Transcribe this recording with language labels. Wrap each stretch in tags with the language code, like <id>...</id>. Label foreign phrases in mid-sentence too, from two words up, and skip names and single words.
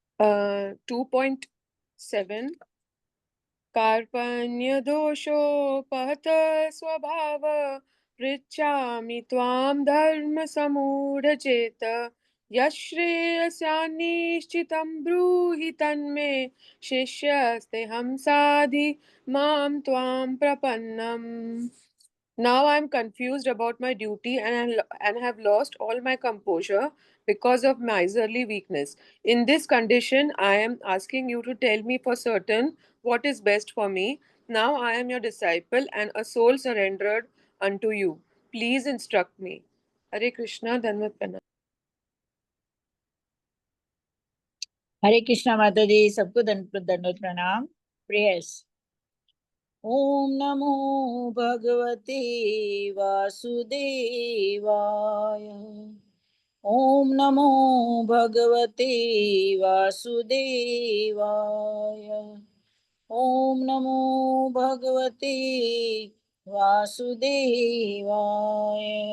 <sa>2.7 कार्पण्य दोषोपहत स्वभाव पृच्छामि त्वां धर्मसम्मूढचेत यश्रेयस्यान्निश्चितं ब्रूहि तन्मे शिष्यस्तेऽहं साधि मां त्वां प्रपन्नम्.</sa> <en>Now I am confused about my duty and have lost all my composure because of miserly weakness. In this condition, I am asking you to tell me for certain what is best for me. Now I am your disciple and a soul surrendered unto you. Please instruct me.</en> <hi>हरे कृष्णा, धनवत प्रणाम. हरे कृष्णा माता जी, सबको दंडवत प्रणाम।</hi> <sa>प्रेयर्स। ओम नमो भगवते वासुदेवाय। ओम नमो भगवते वासुदेवाय। ओम नमो भगवते वासुदेवाय।</sa>